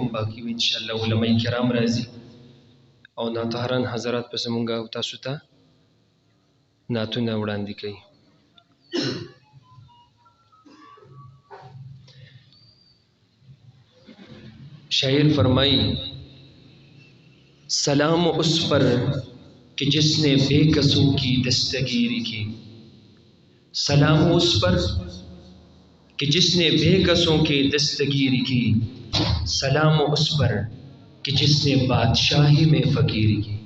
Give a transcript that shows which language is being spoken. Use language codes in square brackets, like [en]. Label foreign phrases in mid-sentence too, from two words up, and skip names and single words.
[ps] باقي ان شاء الله علماء کرام راځي او ناطهران حضرات په زمونږ او تاسو ته نعتونه وړاندې کوي. [ur] شاعر فرمائی سلام اس پر کہ جس نے بے کسوں کی دستگیری کی. سلام اس پر کہ جس نے بے کسوں کی دستگیری کی. سلام اس پر کہ جس نے بادشاہی میں فقیری کی.